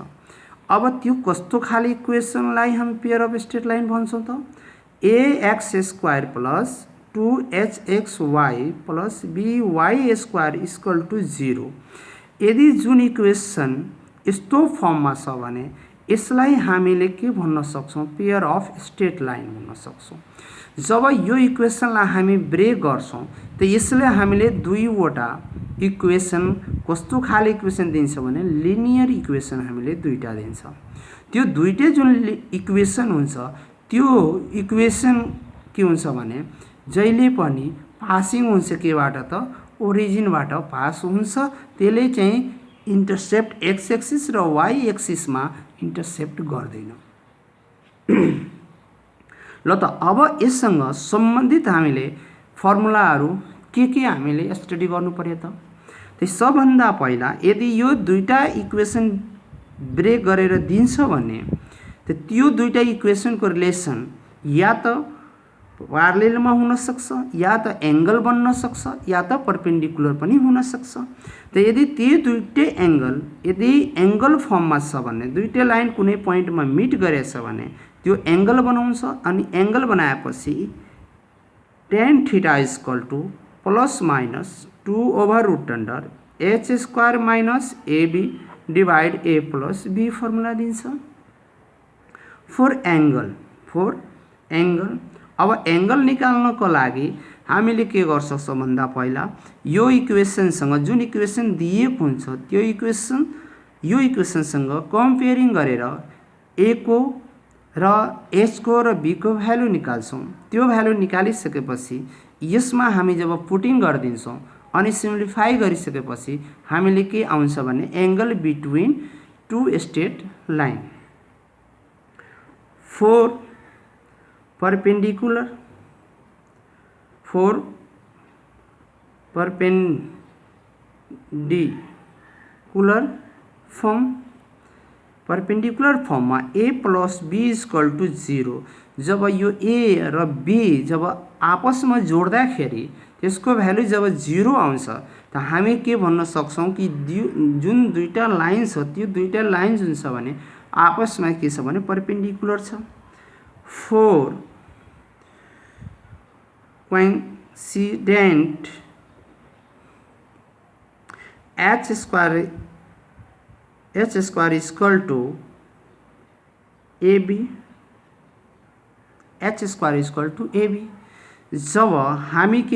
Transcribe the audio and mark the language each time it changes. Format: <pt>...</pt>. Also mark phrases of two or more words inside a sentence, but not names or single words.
<ne>अब त्यो कस्तो खाली इक्वेशनलाई हम</ne> <en>pair of straight line</en> <ne>भन्छौं त ax² प्लस 2hxy प्लस by²</ne> <en>equal to</en> <ne>0। यदि जुन इक्वेशन यस्तो फर्ममा छ भने यसलाई हामीले के भन्न सक्छौं</ne> <en>pair of straight line</en> <ne>भन्न सक्छौं। जब यो इक्वेशनलाई हामी ब्रेक गर्छौं त यसले हामीले दुईवटा इक्वेशन कस्तो खाले इक्वेशन दिन्छ भने</ne> <en>linear equation</en> <ne>हामीले दुईटा दिन्छ। त्यो दुईटै जुन इक्वेशन हुन्छ त्यो इक्वेशन के हुन्छ भने जहिले पनि पासिङ हुन्छ केबाट त ओरिजिनबाट पास हुन्छ। त्यसले चाहिँ</ne> <en>intercept x axis</en> <ne>र</ne> <en>y axis</en> <ne>में इंटरसेप्ट गर्दैन। ल त अब यससँग सम्बन्धित हामीले फर्मुलाहरू के हामीले स्टडी गर्नु पर्यो त सबभन्दा पहिला यदि यो दुईटा इक्वेसन ब्रेक गरेर दिन्छ भने त्यो दुईटा इक्वेसनको रिलेसन या त प्यारलेलमा हुन सक्छ या त एंगल बन्न सक्छ या त परपेंडिकुलर पनि हुन सक्छ। यदि त्यो दुईटै यदि एंगल फर्ममा छ भने दुईटै लाइन कुनै पोइन्टमा मिट गरेछ भने त्यो एंगल बनाउँछ अनि एंगल बनाएपछि</ne> <en>tan theta equal to plus minus 2/√h² minus ab divide a plus b formula</en> <ne>दिन्छ</ne> <en>for angle.</en> <ne>अब एंगल निकाल्नको लागि हामीले के गर्न सक्छौं भन्दा पहिला यो इक्वेसनसँग जुन इक्वेसन दिएको हुन्छ त्यो यो इक्वेसनसँग कम्पेयरिङ गरेर a को र h को र b को भ्यालु निकाल्छौं। त्यो भ्यालु निकालिसकेपछि यसमा हामी जब पुटिङ गर्दिन्छौं अनि सिम्प्लिफाई गरिसकेपछि हामीले के आउँछ भने</ne> <en>angle between two straight line. for perpendicular form में a plus b equal to 0 जब</en> <ne>यो a र b जब</ne> <hi>आपस में</hi> <ne>जोड्दाखेरि त्यसको भ्यालु जब 0 आउँछ त हामी के भन्न सक्छौं कि जुन दुईटा लाइन छ त्यो दुईटा लाइन जुन छ भने</ne> <hi>आपस में</hi> <ne>के छ भने परपेंडिकुलर छ।</ne> <en>4 coincident h² equal to ab जब हामी के</en>